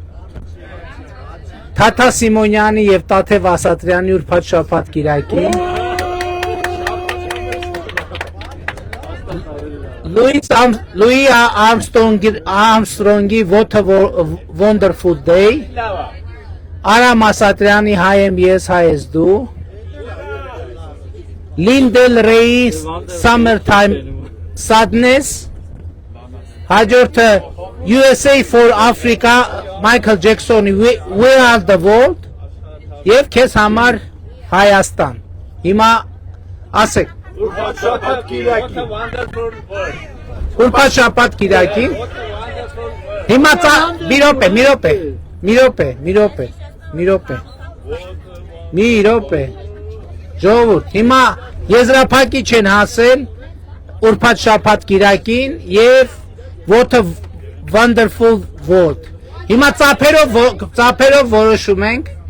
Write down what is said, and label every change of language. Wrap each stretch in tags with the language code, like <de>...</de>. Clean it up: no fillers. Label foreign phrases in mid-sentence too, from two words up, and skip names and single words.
<hy>Թաթա Սիմոնյանի եւ Տաթև Ասատրյանի ուրբաթ շաբաթ կիրակին, Լուի Արմստրոնգի What a Wonderful Day, Արամ Ասատրյանի Հայ եմ ես, հայ ես դու, Լինդել Ռեյի Summertime Sadness, հաջորդը USA for Africa, Michael Jackson-ի Where Are the World եւ քեզ համար Հայաստան։ Հիմա ասեք Ուրբաթ շաբաթ կիրակի։ Հիմա մի րոպե։ Ժողովուրդ, հիմա եզրափակիչ են հասել ուրբաթ շաբաթ կիրակին եւ What a Wonderful World։ Հիմա ծափերով որոշում ենք,</hy>